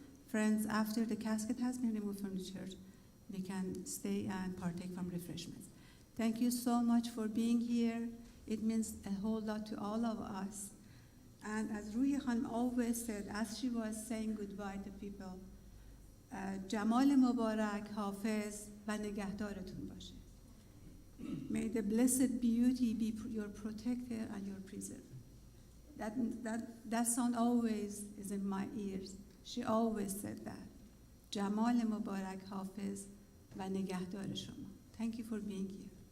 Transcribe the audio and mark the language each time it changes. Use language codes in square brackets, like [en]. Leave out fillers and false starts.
[en] Friends, after the casket has been removed from the church, we can stay and partake from refreshments. Thank you so much for being here. It means a whole lot to all of us. And as Rouhieh Khanum always said, as she was saying goodbye to people, [fa] جمال مبارک حافظ و نگهدارتون باشه. [en] May the blessed beauty be your protector and your preserver. That sound always is in my ears. She always said that. [fa] جمال مبارک حافظ و نگهدار شما. [en] Thank you for being here.